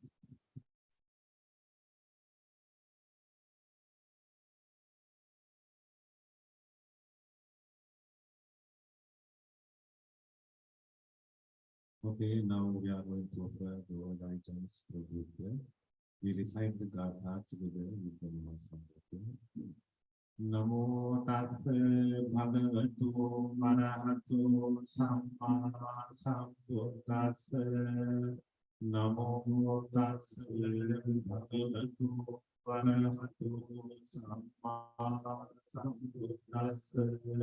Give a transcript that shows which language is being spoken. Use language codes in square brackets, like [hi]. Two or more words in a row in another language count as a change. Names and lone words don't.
[en] Okay, now we are going to offer the old items for the here. We recite the Gatha together with the Master. [pi] Namo Tassa Bhagavato Arahato Samma Sambuddhassa. Namo Tassa Bhagavato Arahato Samma Sambuddhassa.